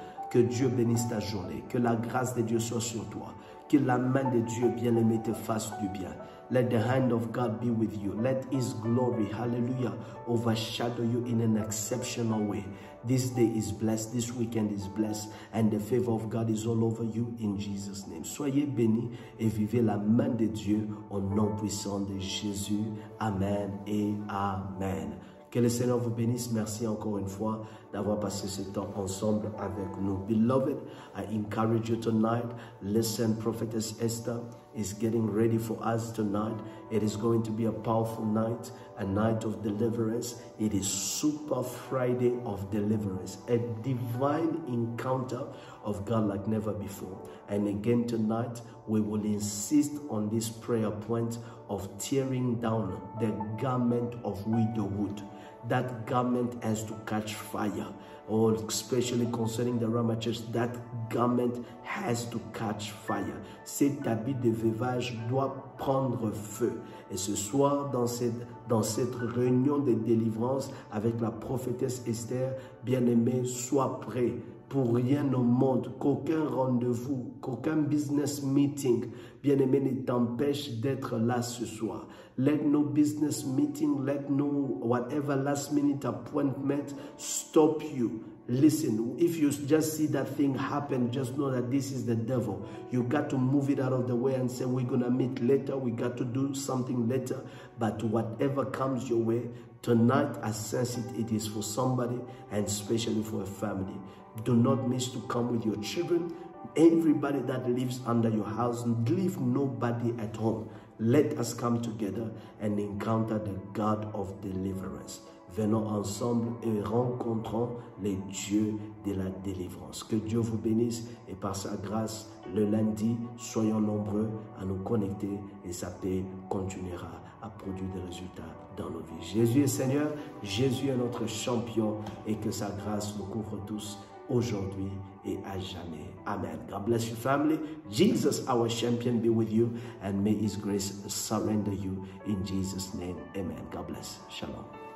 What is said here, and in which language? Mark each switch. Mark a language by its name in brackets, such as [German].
[French] Que Dieu bénisse ta journée. Que la grâce de Dieu soit sur toi. Que la main de Dieu bien-aimé te fasse du bien. [English] Let the hand of God be with you. Let His glory, hallelujah, overshadow you in an exceptional way. This day is blessed. This weekend is blessed. And the favor of God is all over you in Jesus' name. [French] Soyez bénis et vivez la main de Dieu au nom puissant de Jésus. Amen et Amen. Que le Seigneur vous bénisse. Merci encore une fois d'avoir passé ce temps ensemble avec nous. [English] Beloved, I encourage you tonight. Listen, Prophetess Esther is getting ready for us tonight. It is going to be a powerful night, a night of deliverance. It is Super Friday of deliverance, a divine encounter of God like never before. And again tonight, we will insist on this prayer point of tearing down the garment of widowhood. That garment has to catch fire. Or especially concerning the Rama Church, that garment has to catch fire. [French] Cet habit de veuvage doit prendre feu. Et ce soir, dans cette réunion de délivrance avec la prophétesse Esther, bien-aimé, sois prêt. Pour rien au monde, qu'aucun rendez-vous, qu'aucun business meeting, bien-aimé, ne t'empêche d'être là ce soir. [English] Let no business meeting, let no whatever last minute appointment stop you. Listen, if you just see that thing happen, just know that this is the devil. You got to move it out of the way and say, we're going to meet later. We got to do something later. But whatever comes your way, tonight I sense it is for somebody and especially for a family. Do not miss to come with your children. Everybody that lives under your house, leave nobody at home. Let us come together and encounter the God of deliverance. [French] Venons ensemble et rencontrons les dieux de la délivrance. Que Dieu vous bénisse et par sa grâce, le lundi, soyons nombreux à nous connecter et sa paix continuera à produire des résultats dans nos vies. Jésus est Seigneur, Jésus est notre champion et que sa grâce nous couvre tous aujourd'hui et à jamais. [English] Amen. God bless you, family. Jesus, our champion, be with you and may His grace surrender you in Jesus' name. Amen. God bless. Shalom.